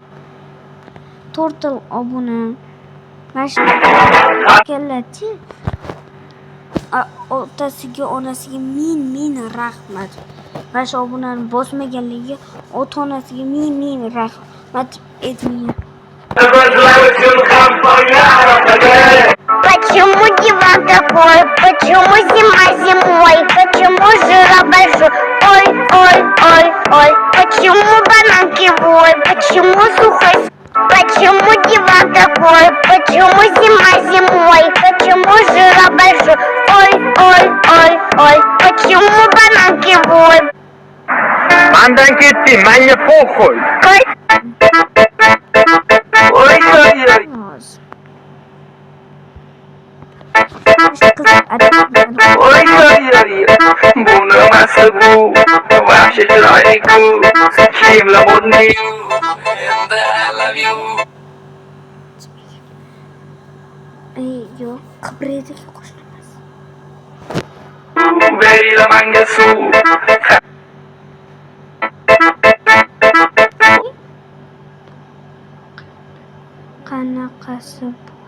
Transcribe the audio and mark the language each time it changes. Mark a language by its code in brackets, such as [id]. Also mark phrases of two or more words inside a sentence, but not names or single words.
[uz] To'rtta obuna. Mana keladi. Otasiga, onasiga ming rahmat. Mana shu obunani bosmaganligiga ota-onasiga ming rahmat aytmayman. [ru] Почему диван такой? Почему зима зимой? Почему жира большой? Ой, ой, ой, ой. Почему банан кривой? Почему сухой? Почему диван такой? Почему зима зимой? Почему жира большой? Ой, ой, ой, ой. Почему банан кривой? [uz] Mandan ketdi, menga pokhoy. Oy, oy, oy. Oy, oy, oy. Bu nimasi bu? Vahshiy chiroyli-ku. Kiyimlar modniy. [en] And I love you. [uz] Yo'q, qibraydiga qo'shilmas. Berila menga suv. Qanaqasi bu?